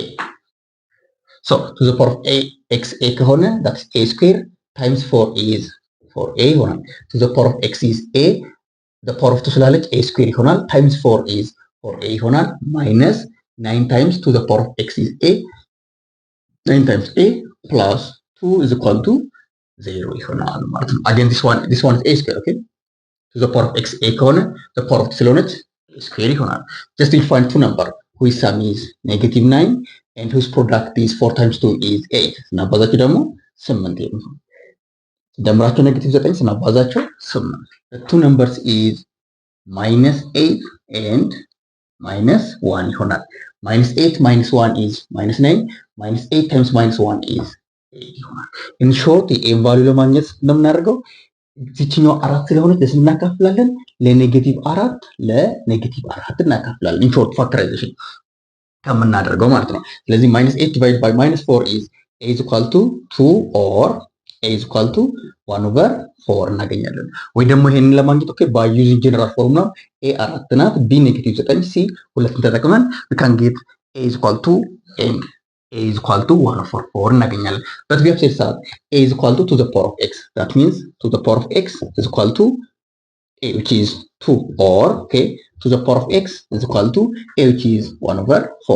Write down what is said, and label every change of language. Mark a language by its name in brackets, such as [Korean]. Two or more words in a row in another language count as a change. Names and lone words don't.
[English] So, to the power of x a ከሆነ that's a square times 4 is 4a ይሆናል። To the power of x is a, the power of 2 ስላለች a square ይሆናል times 4 is 4a ይሆናል minus 9 times to the power of x is a, 9 times a plus 2 is equal to 0 [Amharic] ይሆናል ማለት ነው። [English] Again, this one is a square, okay? To the power of x a ከሆነ the power of 2 ስለሆነች a square ይሆናል። Just to find two number whose sum is negative 9 and whose product is 4 times 2 is 8. [Amharic] ስናባዛቸው ደግሞ 8 ይሆናል። ደምራቸው negative 9 ስናባዛቸው 8. [English] The two numbers is minus 8 and minus 1 ይሆናል። Minus 8 minus 1 is minus 9. Minus 8 times minus 1 is 8 ይሆናል። In short, [Amharic] የኤም ቫልዩ ለማግኘት እንደምናደርገው እዚችኛው 4 ስለሆነች ለስንት እናካፍላለን? ለኔጌቲቭ 4 ለኔጌቲቭ 4 እናካፍላለን። [English] In short, factorization [Amharic] ከምናደርገው ማለት ነው። ስለዚህ [English] minus 8 divided by minus 4 is a is equal to 2 or a is equal to 1 over 4 [Amharic] እናገኛለን። ወይ ደግሞ ይሄንን ለማግኘት ኦኬ [English] by using general formula a 4 ናት b ኔጌቲቭ 9 c 2 ተጠቅመን we can get a is equal to m, a is equal to 1 over 4 [Amharic] እናገኛለን። [English] but we have said that a is equal to the power of x. That means to the power of x is equal to a, which is 2, or okay, to the power of x is equal to a, which is 1 over 4.